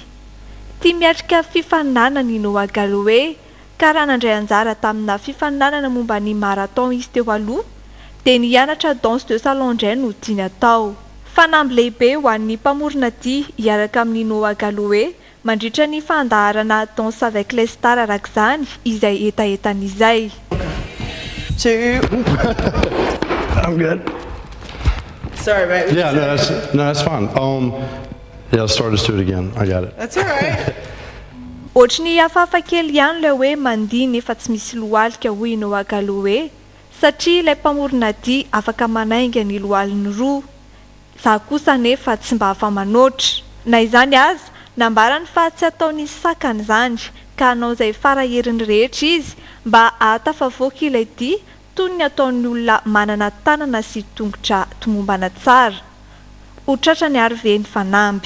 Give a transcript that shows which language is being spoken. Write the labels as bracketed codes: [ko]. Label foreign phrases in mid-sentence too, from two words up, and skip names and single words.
[mg] Tia miatrika fifaninanana Noah Galloway ka raha nandray anjara tamina fifaninanana momba ny marathon izy teo aloha dia nianatra [fr] danse de salon [mg] indray no tiany atao fanamby lehibe ho an'ny mpamorona dia hiaraka amin'ny Noah Galloway mandritra ny fandaharana Danse avec les stars araka izany izay etaetan'izay. [en] I'm good. Sorry, right? Yeah, no, that's fine. Yeah, let's start. Let's do it again. I got it. That's all right. [mg] Ohatrany hafahafa kely ihany ilay hoe mandihy nefa tsy misy lohalika hoy Noah Galloway satria ilay mpamorona dia afaka manainga ny lohaliny roa. Za kosa nefa tsy mba afa manoatra. Na izany aza nambarany fa tsy ataony sakany izany ka hanao izay faraherin'ny rehetra izy mba ahatafavoaka ilay dia toy ny ataon'ny olona manana tanana sy tongotra tomombana tsara. Ho tratra ny Arveny Fanamby.